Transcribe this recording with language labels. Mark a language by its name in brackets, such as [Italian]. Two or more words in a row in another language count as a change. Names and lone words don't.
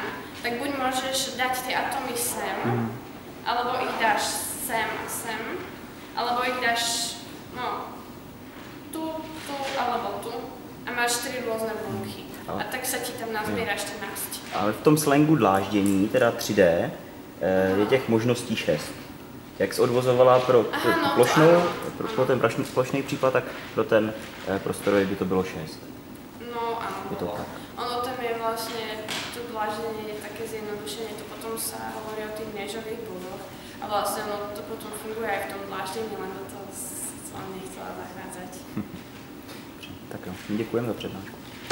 [Slovak] Tak buď môžeš dať tie atomy sem, alebo ich dáš sem a sem, alebo ich dáš, no, tu alebo tu a máš 4 rôzne bunky. A tak sa ti tam nazbiera 14. [Czech] Ale v tom slangu dláždění, teda 3D, je těch možností 6. Jak jsi odvozovala pro Aha, no, plošnou, to ano. pro ten plošný případ, tak pro ten prostorový by to bylo 6. [Slovak] No áno, Je to bolo. tak. Ono tam je vlastne, to dláždenie je také zjednodušenie, to potom sa hovorí o tých nežových bodoch a vlastne ono to potom funguje aj v tom dláždení, len do toho som nechcela zachádzať. [Czech] Tak jo, děkujeme za přednášku.